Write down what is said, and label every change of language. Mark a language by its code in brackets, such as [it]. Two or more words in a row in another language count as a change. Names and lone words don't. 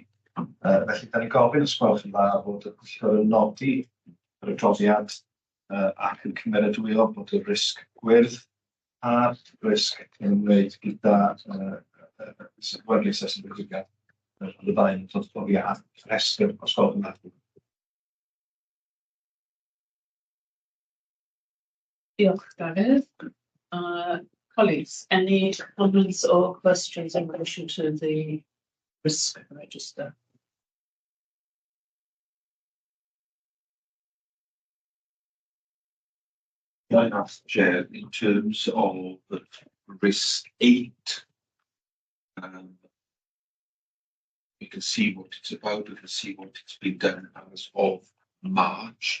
[cy] Felly, da ni'n gofyn os gwelwch yn dda bod y pwyllgor yn nodi yr adroddiad ac yn cymeradwyo bod y risg gwyrdd a'r risg yn ymwneud gyda werli asesyn ddigwyddiad y ddau yn dod ar restr os gwelwch yn dda. Diolch, Dafydd. [en] Colleagues, any comments or questions in relation to the risk register? I ask Chair, in terms of risk 8, we can see what it's about, we can see what it's been done as of March.